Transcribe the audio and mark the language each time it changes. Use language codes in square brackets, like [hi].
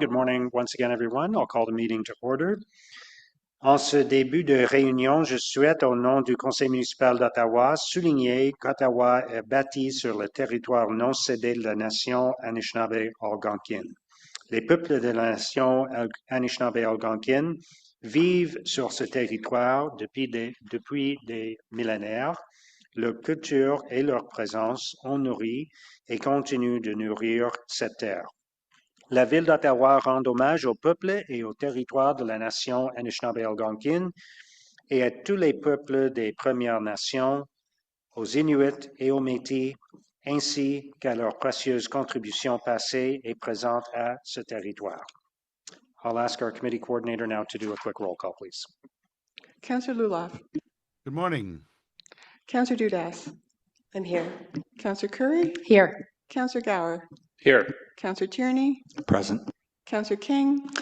[en] Good morning once again, everyone. I'll call the meeting to order. [fr] En ce début de réunion, je souhaite, au nom du Conseil municipal d'Ottawa, souligner qu'Ottawa est bâti sur le territoire non cédé de la nation Anishinaabe-Algonquin. Les peuples de la nation Anishinaabe-Algonquin vivent sur ce territoire depuis des millénaires. Leur culture et leur présence ont nourri et continuent de nourrir cette terre. La Ville d'Ottawa rend hommage au peuple et au territoire de la nation Anishinaabe-Algonquin et à tous les peuples des Premières Nations, aux Inuits et aux Métis, ainsi qu'à leurs précieuses contributions passées et présentes à ce territoire. [en] I'll ask our committee coordinator now to do a quick roll call, please. Councillor Luloff. Good morning. Councillor Dudas. I'm here. Councillor Curry. Here. Councillor Gower. Here. Councillor Tierney. Present. Councillor King.